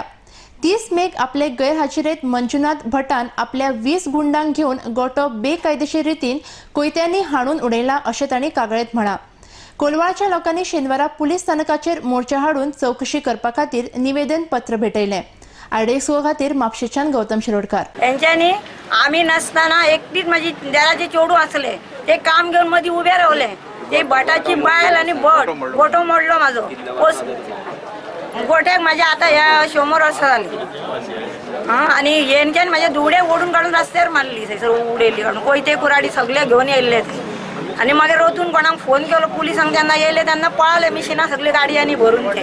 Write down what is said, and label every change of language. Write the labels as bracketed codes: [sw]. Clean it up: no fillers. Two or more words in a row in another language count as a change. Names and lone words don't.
[kok] 30 मेक आपले गैरहाजिरेत मंजुनाथ भटान आपल्या 20 गुंडांक घेवन गोठो बेकायदेशीर रितीन कोयत्यांनी हाणून उडयला अशें तांणी कागाळीत म्हळां. कोलवाळच्या लोकांनी शेनवारा पुलीस स्थानकाचेर मोर्चा हाडून चौकशी करपा खातीर निवेदन पत्र भेटयलें. आरडीएक्सओ खातीर म्हापशेच्यान गौतम शिरोडकार. [mr] यांच्यानी आम्ही नसताना एकटीच माझी देराचे चोडू असले ते काम घेऊन मध्ये उभे रावले. [kok] ते भटाची बायल आणि भट गोठो मोडलो माझो. गोठ्याक माझ्या आता या 100 वर्सां जाली. [mr] आणि यांच्यानी माझ्या दुडे ओढून काढून रस्त्यावर मारली. [kok] थंयसर उडयली काढून कोयते कुराडी सगळे घेऊन येयले ते. आणि मागीर रोतून कोणाक फोन केलो पुलिसांक तेन्ना येयले तेन्ना पळाले मिशिनां सगळी गाडयांनी भरून ते.